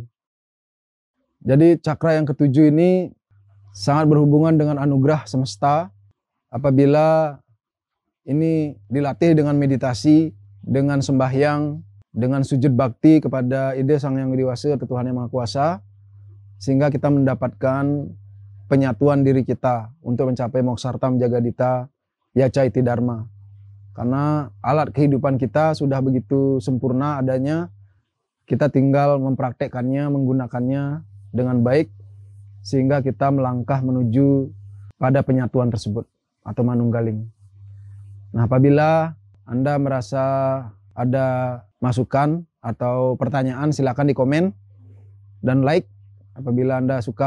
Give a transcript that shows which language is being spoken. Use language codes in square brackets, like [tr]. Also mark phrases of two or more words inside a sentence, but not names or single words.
[id] Jadi cakra yang ketujuh ini sangat berhubungan dengan anugerah semesta. Apabila ini dilatih dengan meditasi, dengan sembahyang, dengan sujud bakti kepada ide Sang Yang Widi Wasa atau Tuhan Yang Maha Kuasa, sehingga kita mendapatkan penyatuan diri kita untuk mencapai [sa] moksartam jagadita yacaiti dharma. [id] Karena alat kehidupan kita sudah begitu sempurna adanya, kita tinggal mempraktekkannya, menggunakannya dengan baik, sehingga kita melangkah menuju pada penyatuan tersebut atau manunggaling. Nah, apabila Anda merasa ada masukan atau pertanyaan, silakan di komen dan like apabila Anda suka